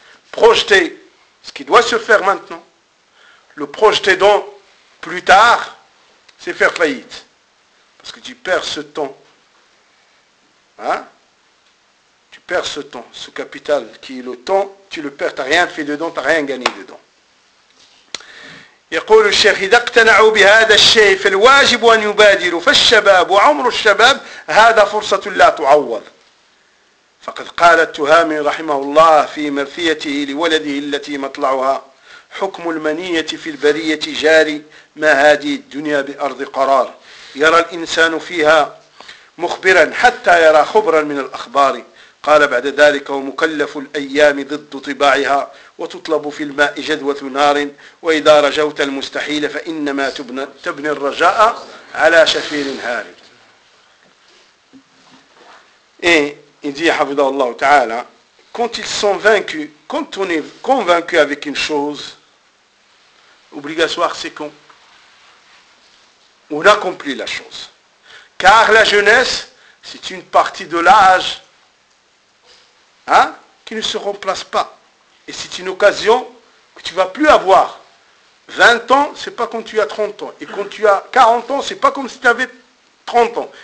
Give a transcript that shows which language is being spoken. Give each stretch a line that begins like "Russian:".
French: Projeter ce qui doit se faire maintenant, le projeter donc plus tard, c'est faire faillite. Parce que tu perds ce temps. Hein? Tu perds ce temps, ce capital qui est le temps, tu le perds, tu n'as rien fait dedans, tu n'as rien gagné dedans.
Arabic: يقول الشيخ إذا اقتنعوا بهذا الشيء فالواجب أن يبادروا فالشباب وعمر الشباب هذا فرصة لا تعوض فقد قال التهامي رحمه الله في مرثيته لولده التي مطلعها حكم المنية في البرية جاري ما هذه الدنيا بأرض قرار يرى الإنسان فيها مخبرا حتى يرى خبرا من الأخبار قال بعد ذلك ومكلف الأيام ضد طباعها وتطلب في الماء جدوة نار وإذا رجوت المستحيل فإنما تبني الرجاء على شفير هار إيه حفظه الله تعالى
French: quand ils sont vaincus, quand on est convaincu avec une chose, obligatoire c'est qu'on on accomplit la chose. Car la jeunesse, c'est une partie de l'âge hein, qui ne se remplace pas. Et c'est une occasion que tu ne vas plus avoir. 20 ans, ce n'est pas quand tu as 30 ans. Et quand tu as 40 ans, ce n'est pas comme si tu avais 30 ans.